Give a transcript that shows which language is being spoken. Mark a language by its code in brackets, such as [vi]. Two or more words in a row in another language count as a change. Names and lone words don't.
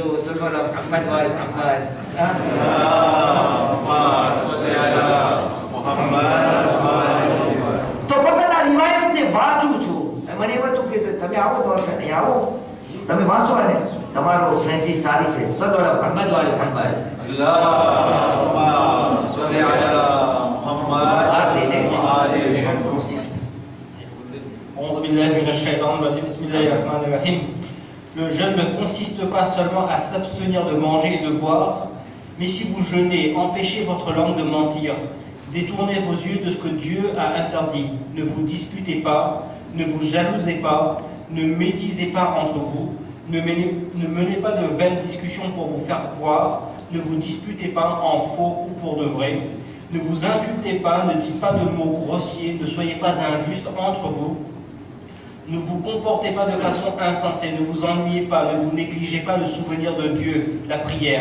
[ar] صلى الله أحمد [gu] તો ફક્ત આ રિવાયતને વાંચું છું. મને એવું હતું કે તમે આવો તો અહીં આવો, તમે વાંચો અને તમારો ફ્રેન્ચી સારી છે. [ar] صلى الله أحمد اللهم صل على محمد وآل [fr] consiste. [ar] أعوذ بالله من الشيطان الرجيم. بسم الله الرحمن الرحيم. [fr] Le jeûne ne consiste pas seulement à s'abstenir de manger et de boire, Mais si vous jeûnez, empêchez votre langue de mentir, détournez vos yeux de ce que Dieu a interdit. Ne vous disputez pas, ne vous jalousez pas, ne médisez pas entre vous, ne menez pas de vaines discussions pour vous faire voir, ne vous disputez pas en faux ou pour de vrai, ne vous insultez pas, ne dites pas de mots grossiers, ne soyez pas injustes entre vous, ne vous comportez pas de façon insensée, ne vous ennuyez pas, ne vous négligez pas le souvenir de Dieu, la prière.